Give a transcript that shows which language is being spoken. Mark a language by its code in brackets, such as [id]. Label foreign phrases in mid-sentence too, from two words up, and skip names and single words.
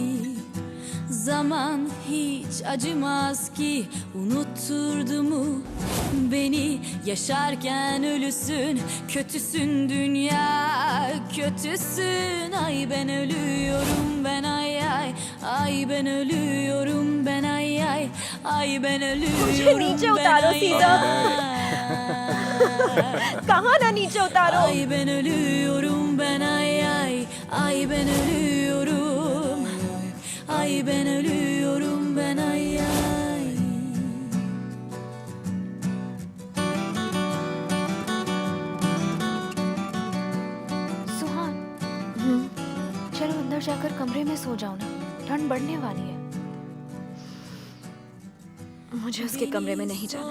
[tr] Zaman hiç acımaz ki unutturdu mu beni, yaşarken ölüsün, kötüsün dünya, kötüsün. Ay ben ölüyorum ben, ay ay, ay ben ölüyorum ben, ay ay, ay ben [hi] मुझे नीचे [tr] ölüyorum ben, [hi] उतारो [tr] ay [hi] सीधा। [tr] ay. [hi] कहाँ ना नीचे उतारो। [tr] Ay ben ölüyorum ben, ay ay, ay ben ölüyorum. Ay ben ölüyorum ben, ay ay. [hi] सुहान, चलो अंदर जाकर कमरे में सो जाओ ना, ठंड बढ़ने वाली है। मुझे उसके कमरे में नहीं जाना।